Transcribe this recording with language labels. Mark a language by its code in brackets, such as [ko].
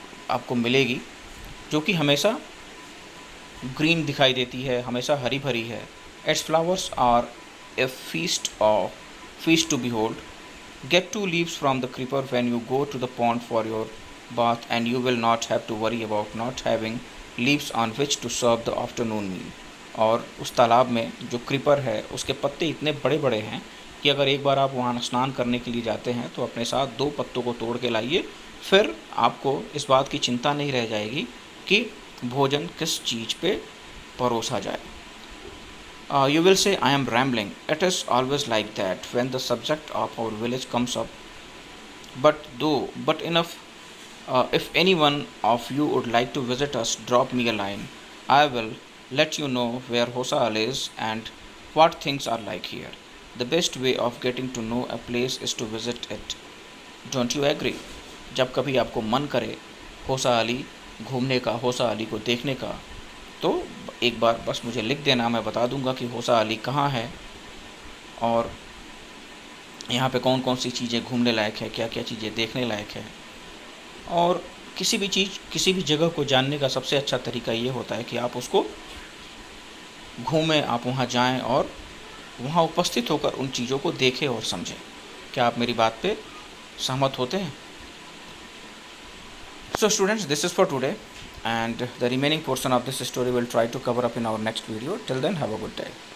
[hi] आपको मिलेगी, जो कि हमेशा ग्रीन दिखाई देती है, हमेशा हरी भरी है। [en] Its flowers are a feast to behold. Get 2 leaves from the creeper when you go to the pond for your bath, and you will not have to worry about not having leaves on which to serve the afternoon meal. [hi] और उस तालाब में जो creeper है उसके पत्ते इतने बड़े बड़े हैं कि अगर एक बार आप वहाँ स्नान करने के लिए जाते हैं तो अपने साथ 2 पत्तों को तोड़ के लाइए, फिर आपको इस बात की चिंता नहीं रह जाएगी कि भोजन किस चीज़ पे परोसा जाए। [en] You will say I am rambling. It is always like that when the subject of our village comes up. But enough. If any one of you would like to visit us, drop me a line. I will let you know where Hosal is and what things are like here. The best way of getting to know a place is to visit it. Don't you agree? [hi] जब कभी आपको मन करे होसा अली घूमने का, होसा अली को देखने का, तो एक बार बस मुझे लिख देना, मैं बता दूंगा कि होसा अली कहाँ है और यहाँ पे कौन कौन सी चीज़ें घूमने लायक है, क्या क्या चीज़ें देखने लायक है। और किसी भी जगह को जानने का सबसे अच्छा तरीका ये होता है कि आप उसको घूमें, आप वहाँ जाएं और वहाँ उपस्थित होकर उन चीज़ों को देखें और समझें। क्या आप मेरी बात पे सहमत होते हैं? [en] So students, this is for today, and the remaining portion of this story will try to cover up in our next video. Till then, have a good day.